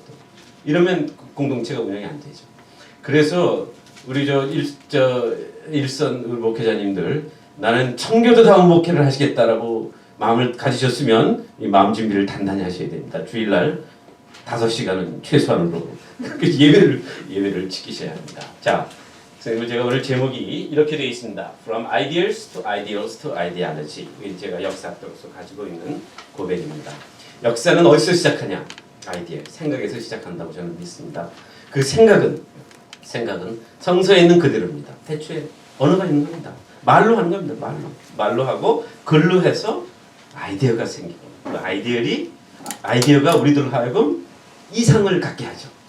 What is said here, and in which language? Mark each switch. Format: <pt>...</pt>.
<ko>또 이러면 공동체가 운영이 안 되죠. 그래서 우리 일선 목회자님들 나는 청교도다운 목회를 하시겠다라고 마음을 가지셨으면 이 마음 준비를 단단히 하셔야 됩니다. 주일날 5시간은 최소한으로 예배를 지키셔야 합니다. 자, 제가 오늘 제목이 이렇게 되어 있습니다.</ko> <en>From Ideas to Ideals to Ideology.</en> <ko>이게 제가 역사학적으로 가지고 있는 고백입니다. 역사는 어디서 시작하냐? 아이디어, 생각에서 시작한다고 저는 믿습니다. 그 생각은 성서에 있는 그대로입니다. 대초에 언어가 있는 겁니다. 말로 하는 겁니다. 말로 하고 글로 해서 아이디어가 생기고 그 아이디어가 우리들 하여금 이상을 갖게 하죠.</ko>